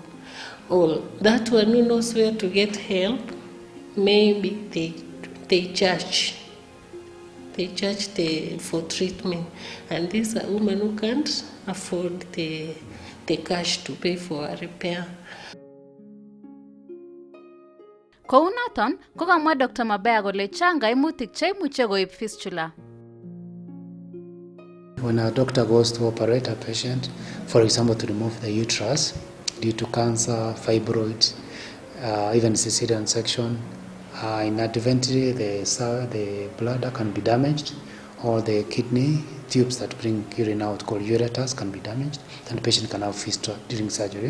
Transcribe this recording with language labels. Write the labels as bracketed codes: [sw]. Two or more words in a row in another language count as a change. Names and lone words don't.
[en] Or that one who knows where to get help, maybe they judge for treatment, and these are women who can't afford the cash to pay for a repair. [kln] Kounoton, kokamwa Dr. Mabea kole chang kaimutik cheimuche koib fistula. [en] When a doctor goes to operate a patient, for example, to remove the uterus due to cancer, fibroid, even cesarean section, inadvertently the bladder can be damaged, or the kidney tubes that bring urine out, called ureters, can be damaged, and the patient can have fistula during surgery.